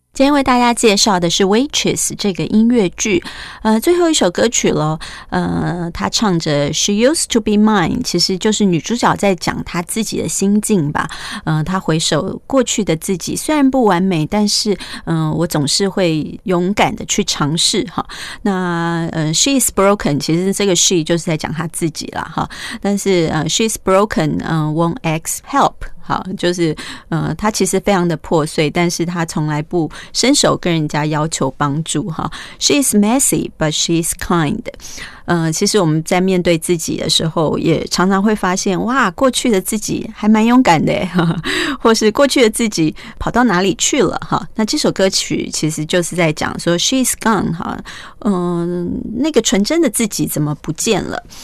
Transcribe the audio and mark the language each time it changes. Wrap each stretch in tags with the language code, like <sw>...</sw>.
<zh>为大家介绍的是 Waitress 这个音乐剧最后一首歌曲了，他唱着 She used to be mine，其实就是女主角在讲她自己的心境吧，她回首过去的自己，虽然不完美，但是我总是会勇敢的去尝试哈。那 She is broken，其实这个 she 就是在讲她自己啦哈，但是 She is broken won't ask help，好，就是他其实非常的破碎，但是他从来不伸手跟人家要求帮助哈。</zh> <en>She is messy, but she is kind。</en> <zh>其实我们在面对自己的时候也常常会发现，哇，过去的自己还蛮勇敢的，或是过去的自己跑到哪里去了哈。那这首歌曲其实就是在讲说 She's gone 哈，那个纯真的自己怎么不见了。</zh>